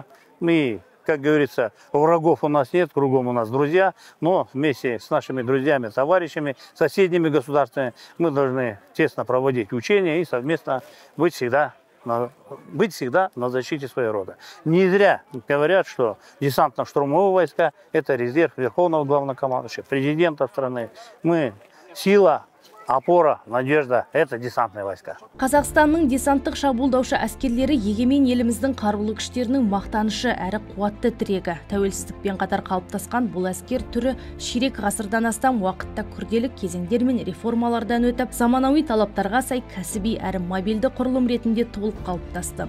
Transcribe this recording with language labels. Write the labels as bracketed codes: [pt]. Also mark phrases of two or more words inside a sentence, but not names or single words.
[ru] Мы, как говорится, врагов у нас нет, кругом у нас друзья, но вместе с нашими друзьями, товарищами, соседними государствами мы должны тесно проводить учения и совместно быть всегда на защите своего рода. Не зря говорят, что десантно-штурмовые войска – это резерв Верховного Главнокомандующего, президента страны. Мы сила, опора, надежда – это десантные войска. [kk] Қазақстанның десанттық шабуылдаушы әскерлері егемен еліміздің қарулы күштерінің мақтанышы әрі қуатты тірегі. Тәуелсіздікпен қатар қалыптасқан бұл әскер түрі ширек ғасырдан астам уақытта күрделі кезеңдер мен реформалардан өтіп, заманауи талаптарға сай кәсіби әрі мобильді құрылым ретінде толық қалыптасты.